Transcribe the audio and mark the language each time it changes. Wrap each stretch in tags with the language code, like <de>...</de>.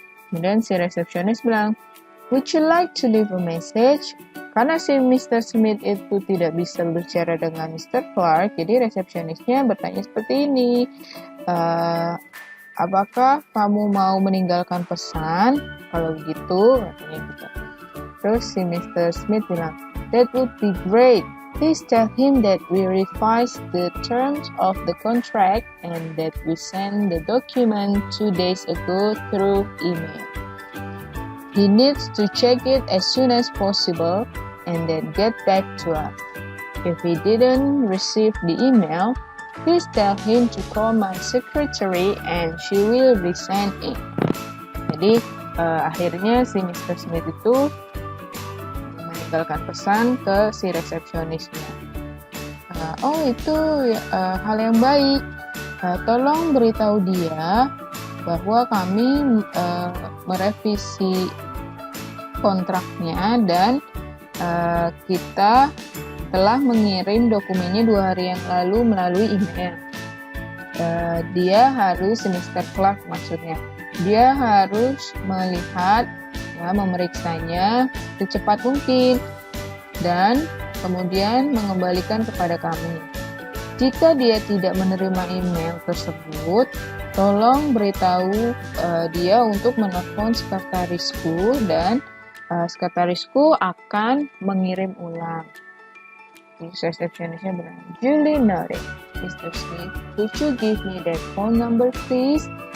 <id>Kemudian si resepsionis bilang,</id> <en>Would you like to leave a message?</en> <id>Karena si Mr. Smith itu tidak bisa berbicara dengan Mr. Clark, jadi resepsionisnya bertanya seperti ini, apakah kamu mau meninggalkan pesan? Kalau begitu, katanya gitu. Terus si Mr.</id> <en>Smith bilang, That would be great. Please tell him that we revised the terms of the contract and that we sent the document 2 days ago through email. He needs to check it as soon as possible and then get back to us. If he didn't receive the email, please tell him to call my secretary and she will resend it.</en> <id>Jadi akhirnya si Mr. Smith itu meninggalkan pesan ke si resepsionisnya. Itu hal yang baik. Tolong beritahu dia bahwa kami merevisi kontraknya dan kita telah mengirim dokumennya 2 hari yang lalu melalui email. Dia harus, Mr. Clark maksudnya, dia harus melihat, ya, memeriksanya secepat mungkin dan kemudian mengembalikan kepada kami. Jika dia tidak menerima email tersebut, tolong beritahu dia untuk menelpon sekretarisku dan sekretarisku akan mengirim ulang. Resepsionisnya bilang,</id> <en>Julie noted,</en> <id>Mr.</id> <en>Smith, could you give me that phone number please?</en>